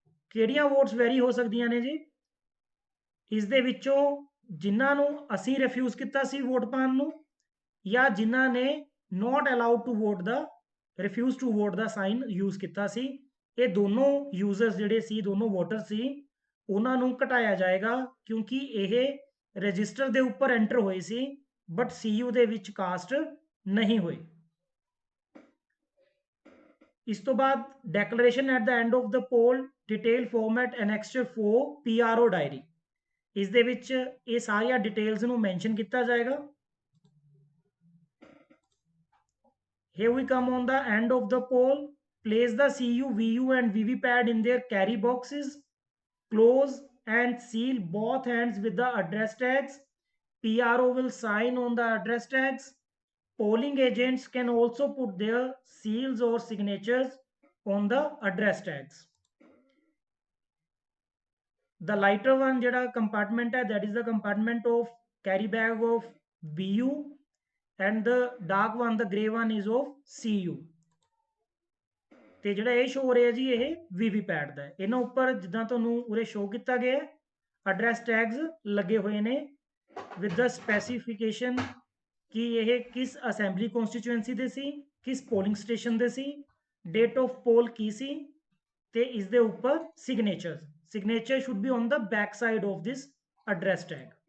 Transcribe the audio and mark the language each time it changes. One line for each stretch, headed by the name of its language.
Punjabi: ਕਿਹੜੀਆਂ votes very ਹੋ ਸਕਦੀਆਂ ਨੇ ਜੀ? ਇਸ ਦੇ ਵਿੱਚੋਂ ਜਿਨ੍ਹਾਂ ਨੂੰ ਅਸੀਂ ਰਿਫਿਊਜ਼ ਕੀਤਾ ਸੀ ਵੋਟ ਪਾਉਣ ਨੂੰ ਜਾਂ ਜਿਨ੍ਹਾਂ ਨੇ
English: not allowed to vote
Punjabi: ਦਾ
English: refuse to vote
Punjabi: ਦਾ sign use ਕੀਤਾ ਸੀ, ਇਹ ਦੋਨੋਂ ਯੂਜ਼ਰਸ ਜਿਹੜੇ ਸੀ, ਦੋਨੋਂ ਵੋਟਰ ਸੀ, ਉਹਨਾਂ ਨੂੰ ਘਟਾਇਆ ਜਾਏਗਾ ਕਿਉਂਕਿ ਇਹ ਰਜਿਸਟਰ ਦੇ ਉੱਪਰ ਐਂਟਰ ਹੋਏ ਸੀ ਬਟ CU ਦੇ ਵਿੱਚ ਕਾਸਟ ਨਹੀਂ ਹੋਏ। ਇਸ ਤੋਂ ਬਾਅਦ
English: declaration at the end of the poll,
Punjabi: detail format ਐਨੈਕਸਚਰ 4 PRO diary, ਇਸ ਦੇ ਵਿੱਚ ਇਹ ਸਾਰੀਆਂ ਡਿਟੇਲਸ ਨੂੰ ਮੈਂਸ਼ਨ ਕੀਤਾ ਜਾਏਗਾ।
English: Here we come on the end of the poll. Place the CU, VU and VVPAT in their carry boxes. Close and seal both ends with the address tags. PRO will sign on the address tags. Polling agents can also put their seals or signatures on the address tags. The lighter one
Punjabi: ਜਿਹੜਾ
English: compartment है, that is the compartment of carry bag of VU. and the dark one, the grey one is of CU।
Punjabi: ਤੇ ਜਿਹੜਾ ਇਹ show ਹੋ ਰਿਹਾ ਜੀ ਇਹ VVPAT ਦਾ ਹੈ। ਇਹਨਾਂ ਉੱਪਰ ਜਿੱਦਾਂ ਤੁਹਾਨੂੰ ਉਰੇ ਸ਼ੋ ਕੀਤਾ ਗਿਆ ਐਡਰੈਸ ਟੈਗਸ ਲੱਗੇ ਹੋਏ ਨੇ ਵਿਦ ਦਾ ਸਪੈਸੀਫਿਕੇਸ਼ਨ ਕਿ ਇਹ ਕਿਸ ਅਸੈਂਬਲੀ ਕਨਸਟੀਚੁਐਂਸੀ ਦੇ ਸੀ, ਕਿਸ ਪੋਲਿੰਗ ਸਟੇਸ਼ਨ ਦੇ ਸੀ, ਡੇਟ ਆਫ ਪੋਲ ਕੀ ਸੀ ਤੇ ਇਸ ਦੇ ਉੱਪਰ
English: Signature should be on the back side of this address tag.